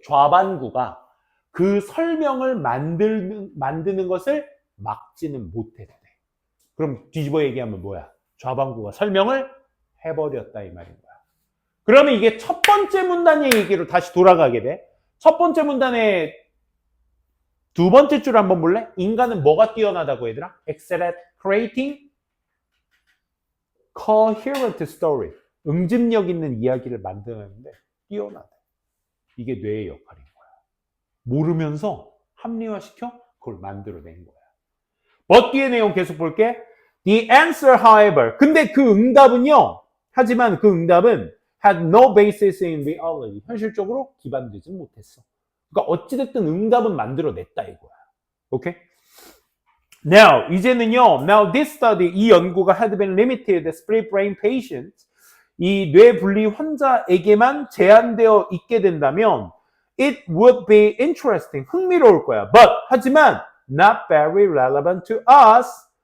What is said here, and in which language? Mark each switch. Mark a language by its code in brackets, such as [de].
[ko] 좌반구가 그 설명을 만드는 것을 막지는 못했대. 그럼 뒤집어 얘기하면 뭐야? 좌반구가 설명을 해버렸다 이 말인 거야. 그러면 이게 첫 번째 문단의 얘기로 다시 돌아가게 돼. 첫 번째 문단의 두 번째 줄 한번 볼래? 인간은 뭐가 뛰어나다고 얘들아? [en] excel at creating coherent story. [ko] 응집력 있는 이야기를 만드는데 뛰어나다. 이게 뇌의 역할인 거야. 모르면서 합리화시켜 그걸 만들어낸 거야. 뒤의 내용 계속 볼게. [en] The answer, however. [ko] 근데 그 응답은요. 하지만 그 응답은 [en] had no basis in reality. [ko] 현실적으로 기반되지 못했어. 그러니까 어찌됐든 응답은 만들어냈다 이거야. 오케이? Now, 이제는요. [en] Now this study, [ko] 이 연구가 [en] had been limited to split brain patients. [ko] 이 뇌분리 환자에게만 제한되어 있게 된다면 [en] it would be interesting. [ko] 흥미로울 거야. 하지만 [en] not very relevant to us.